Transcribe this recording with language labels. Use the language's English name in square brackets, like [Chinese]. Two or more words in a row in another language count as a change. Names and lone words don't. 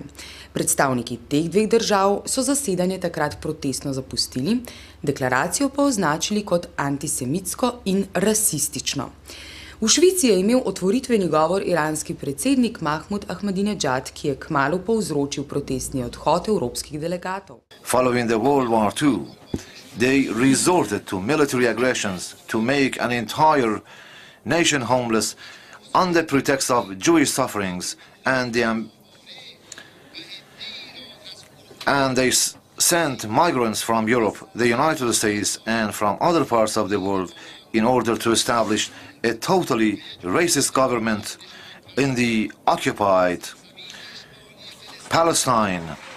[Slovenian] Predstavniki teh dveh držav so zasedanje takrat protestno zapustili, deklaracijo pa označili kot antisemitsko in rasistično. V Švici je imel otvoritveni govor iranski predsednik Mahmud Ahmadinejad, ki je kmalu povzročil protestni odhod evropskih delegatov. [English] Following the World War II, they resorted to military aggressions to make an entire nation homeless under pretext of Jewish sufferings, and they sent migrants from Europe, the United States, and from other parts of the world in order to establish a totally racist government in the occupied Palestine.